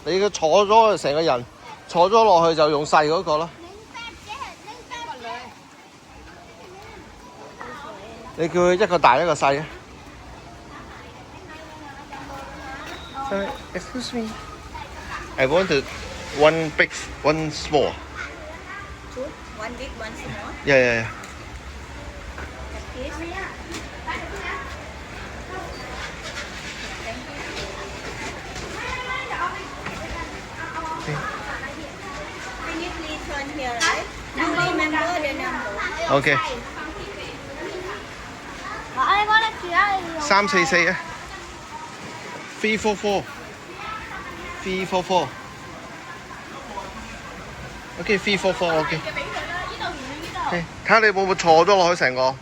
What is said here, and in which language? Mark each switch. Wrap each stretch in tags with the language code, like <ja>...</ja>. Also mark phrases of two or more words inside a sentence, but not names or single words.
<yue>你坐咗成個人坐咗落去就用細嗰個啦。你叫佢一個大一個細啊。</yue> <en>Sorry, excuse me. I wanted one big, one small. Two, one big, one small. Yeah. Can you please turn here, right? You remember the number?</en> <yue>OK。344啊。344。344。OK， 344 OK。睇下你會唔會坐咗落去成個？</yue>